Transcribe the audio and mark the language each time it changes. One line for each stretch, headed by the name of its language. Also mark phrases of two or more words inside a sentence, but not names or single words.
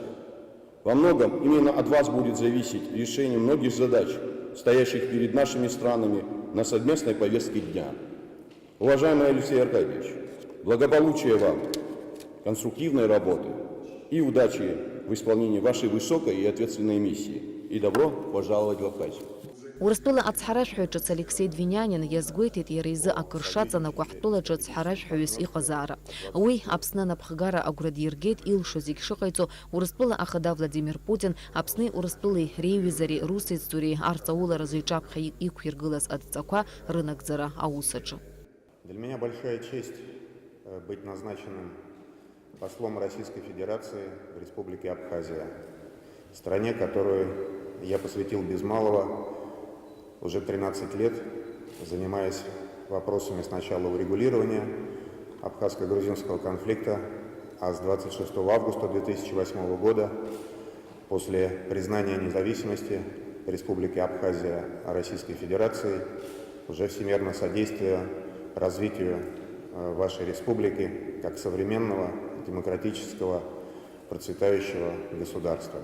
Russian: Во многом именно от вас будет зависеть решение многих задач, стоящих перед нашими странами на совместной повестке дня. Уважаемый Алексей Аркадьевич, благополучия вам, конструктивной работы и удачи в исполнении вашей высокой и ответственной миссии. И добро пожаловать в Абхазию.
Abkhazian: Урыстәыла ацҳаражәҳәаҩ ҿыц Алексей Двинянин иазгәеиҭеит иара изы акыр шаҵанакуа ҳтәылаҿы цҳаражәҳәаҩыс иҟазаара. Уи Аԥсны анапхгара агәра диргеит илшо зегь шыҟаиҵо Урыстәыла ахада Владимир Путин Аԥсни Урыстәылеи реиҩызареи русеицтәуреи арҵауларазы иҿаԥхьа иқәиргылаз адҵақәа рынагӡара аус аҿы.
Russian: Для меня большая честь быть назначенным послом Российской Федерации в Республике Абхазия, стране, которую я посвятил без малого уже 13 лет, занимаясь вопросами сначала урегулирования абхазско-грузинского конфликта, а с 26 августа 2008 года, после признания независимости Республики Абхазия Российской Федерации, уже всемерно содействуя развитию вашей республики как современного, демократического, процветающего государства.